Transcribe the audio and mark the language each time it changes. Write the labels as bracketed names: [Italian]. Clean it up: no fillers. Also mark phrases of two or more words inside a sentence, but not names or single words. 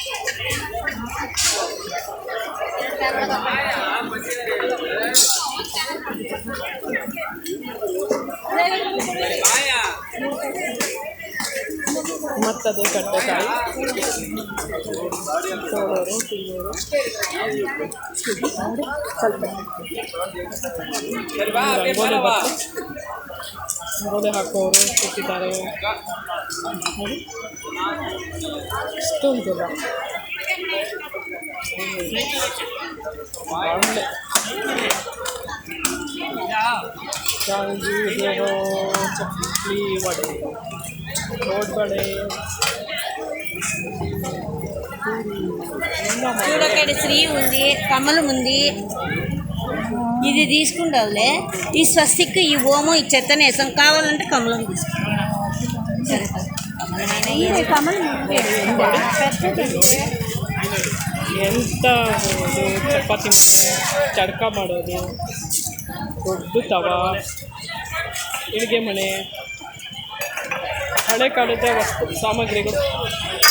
[Kannada] ಮತ್ತದೇ ಕಡ್ಲೆಕಾಯಿ, ಸೋಳೋರು, ತಿನ್ನೋರು, ಸ್ವಲ್ಪ ರಂಗೋಲಿ ಹಾಕೋರು ಕೂತಿದ್ದಾರೆ. ಇಷ್ಟೊಂದಿಲ್ಲ ಬಾಣಲೆ ಶಾವಿಗೆ ಚಕ್ಲಿ ವಡೆ కోడిపడే [Telugu] చూడక్కడ శ్రీ ఉంది, కమలం ఉంది. ఇది తీసుకుంటావులే. ఈ స్వస్తిక్, ఈ ఓము, ఈ చెత్తనే వేసాం. కావాలంటే కమలం తీసుకుంటాం. కమలం [Kannada] ಎಂತ ಚಪಾತಿ ಮನೆ ಚಡ್ಕ ಮಾಡೋದು, ದೊಡ್ಡ ತವ, ಅಡುಗೆ ಮನೆ, ಹಳೆ ಕಾಲದ ವಸ್ತು ಸಾಮಗ್ರಿಗಳು.